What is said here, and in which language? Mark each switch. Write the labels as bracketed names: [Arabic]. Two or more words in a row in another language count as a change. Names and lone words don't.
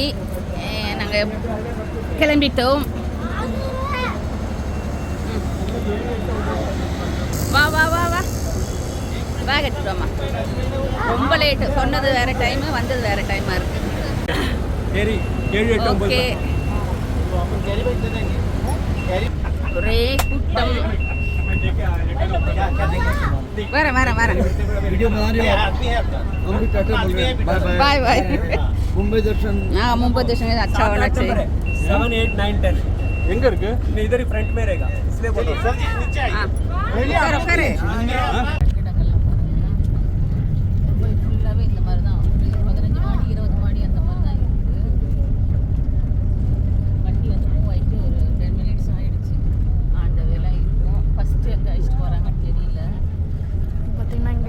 [Tamil] நாங்கள் கிளம்பிட்டோம். வா வா வா வா பேக் எடுத்துட்டோம்மா. ரொம்ப லேட்டு, சொன்னது வேறு டைமு, வந்தது வேறு டைமாக இருக்குது. ஓகே, ஒரே கூட்டம். [English] வரேன் bye bye. [Hindi] मुंबई दर्शन. हाँ, मुंबई दर्शन अच्छा होना चाहिए. [Tamil] 7, 8, 9, 10 எங்க இருக்கு? [Hindi] इधर ही फ्रंट में रहेगा, इसलिए बोलो सर जी नीचे आइए. करो करे. [Tamil] ஃபுல்லாவே இந்த மாதிரி தான். 15 மாடி 20 மாடி அந்த மாதிரி தான் இருக்கு. வண்டி வந்து மூவ் ஆயிட்டு ஒரு 10 மினிட்ஸ் ஆயிடுச்சு. அந்த வேலை இருக்கும். ஃபர்ஸ்ட் எங்க அழைச்சிட்டு போறாங்கன்னு தெரியல. பார்த்தீங்கன்னா இங்கே